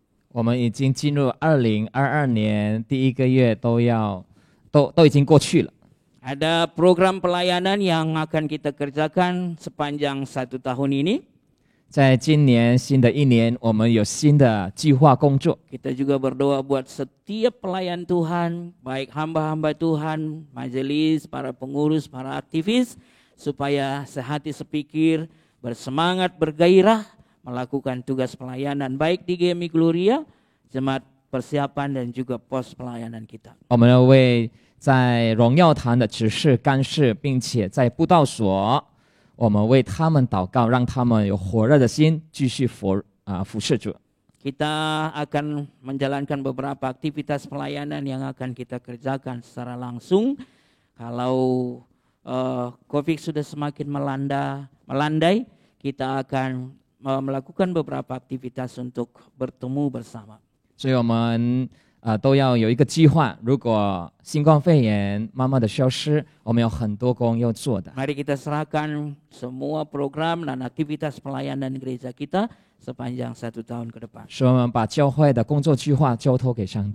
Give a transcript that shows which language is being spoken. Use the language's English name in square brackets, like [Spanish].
[Chinese] 我们已经进入2022年第一个月都已经过去了。 [Indonesian] Ada program pelayanan yang akan kita kerjakan sepanjang 1 tahun ini. [Chinese] 在今年新的一年，我们有新的计划工作。 [Indonesian] Kita juga berdoa buat setiap pelayan Tuhan, baik hamba-hamba Tuhan, majelis, para pengurus, para aktivis, supaya sehati sepikir, bersemangat, bergairah, melakukan tugas pelayanan baik di Gemi Gloria, jemaat persiapan dan juga pos pelayanan kita. [Chinese] 我们要为在荣耀堂的执事干事，并且在布道所，我们为他们祷告，让他们有火热的心，继续服侍主。 [Indonesian] Kita akan menjalankan beberapa aktivitas pelayanan yang akan kita kerjakan secara langsung. Kalau COVID sudah semakin melandai, kita akan melakukan beberapa aktivitas untuk bertemu bersama. [Chinese] 所以我们都要有一个计划。如果新冠肺炎慢慢的消失，我们有很多工要做的。 [Indonesian] Mari kita serahkan semua program dan aktivitas pelayanan gereja kita sepanjang 1 tahun ke depan. [Chinese] 所以我们把教会的工作计划交托给上帝。